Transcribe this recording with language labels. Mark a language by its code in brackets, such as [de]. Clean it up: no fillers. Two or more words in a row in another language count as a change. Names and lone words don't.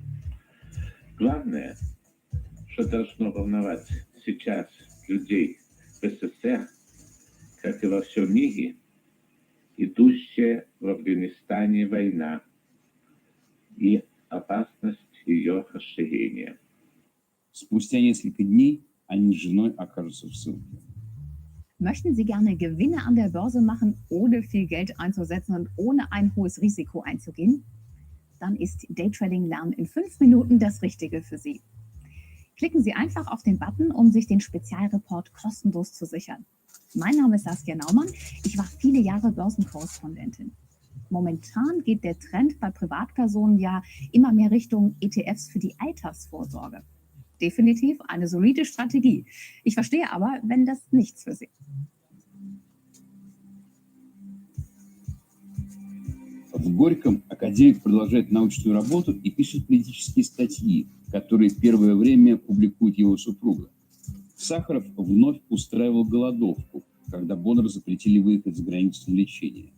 [ru] Главное, что должно волновать сейчас людей в СССР, как и во всем мире, идущая в Афганистане война и опасность ее расширения. Спустя несколько дней они с женой окажутся в ссылке. [de] Möchten Sie gerne Gewinne an der Börse machen, ohne viel Geld einzusetzen und ohne ein hohes Risiko einzugehen? Dann ist Daytrading Lernen in 5 Minuten das Richtige für Sie. Klicken Sie einfach auf den Button, um sich den Spezialreport kostenlos zu sichern. Mein Name ist Saskia Naumann. Ich war viele Jahre Börsenkorrespondentin. Momentan geht der Trend bei Privatpersonen ja immer mehr Richtung ETFs für die Altersvorsorge. Definitiv eine solide Strategie. Ich verstehe aber, wenn das nichts für Sie. [ru] В Горьком академик продолжает научную работу и пишет политические статьи, которые в первое время публикует его супруга. Сахаров вновь устраивал голодовку, когда Бондар запретили выехать за границу на лечение.